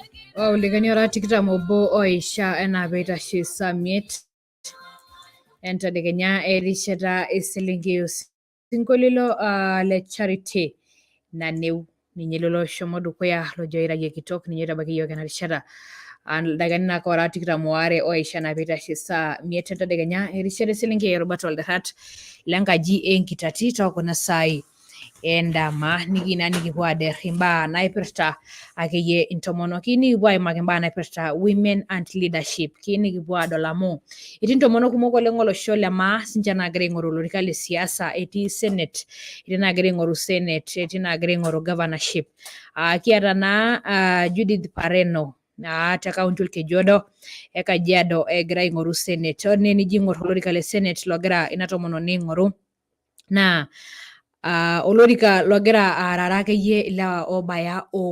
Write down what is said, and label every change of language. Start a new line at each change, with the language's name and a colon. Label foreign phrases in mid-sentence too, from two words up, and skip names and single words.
Masai: Olikani ora tikitam obo oisha enaa peitashe saa miet entadekenya erishata eselenkei osinkolio le Charity Naneu ninye lelo oshomo dukuya lojo airagie kitok ninye oitabaiki yiok ena rishata ildakikani naa ora tikitam oare oisha enaa peitashe saa miet entadekenya erishata eselenkei erubata olderrat lenkaji enkitati tookuna saai endama nikina nikipuo ader imbaa naipirta akeyie intomonok nikipuo aimaki imbaa naipirta
English: women and leadership
Masai: nikipuo adol amu etii intomonok kumok oleng olosho le maa sinche naagira aing'oru olorika le siasa etii senate etii naagira aing'oru senate etii naagira aing'oru governorship kiata naa Judith Pareno te kaunti orkejuodo e Kajiado egira aing'oru senate ore naa enijo aing'or olorika le senate logira ina tomononi aing'oru naa olorika logira aarare akeyie ilewa obaya